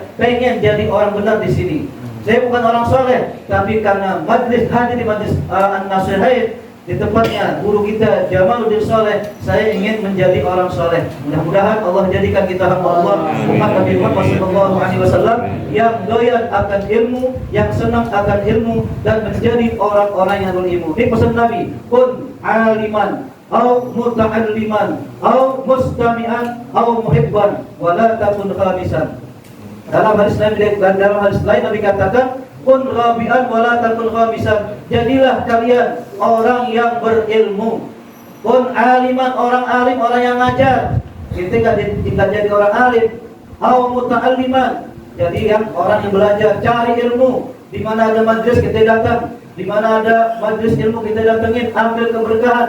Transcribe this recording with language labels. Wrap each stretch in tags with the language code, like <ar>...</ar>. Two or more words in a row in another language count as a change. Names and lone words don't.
<id>Pengen jadi orang benar di sini. Saya bukan orang soleh, tapi karena majlis hadir di majlis An-Nasihain di tempatnya guru kita Jamaluddin Soleh, saya ingin menjadi orang soleh. Mudah-mudahan Allah jadikan kita hamba Allah, umat Nabi Muhammad SAW yang doyan akan ilmu, yang senang akan ilmu, dan menjadi orang-orang yang berilmu. Ini pesan Nabi,</id> <ar>كن عالما أو متعلما أو مستمعا أو محبا ولا تكن خامسا.</ar> <id>Dalam hadis lain Nabi katakan,</id> <ar>كن رابعا ولا تكن خامسا.</ar> <id>Jadilah kalian orang yang berilmu.</id> <ar>كن عالما,</ar> <id>orang alim, orang yang ngajar. Kita tidak jadi orang alim.</id> <ar>أو متعلما,</ar> <id>jadi yang orang yang belajar, cari ilmu. Di mana ada majlis kita datang, di mana ada majlis ilmu kita datengin, ambil keberkahan.</id>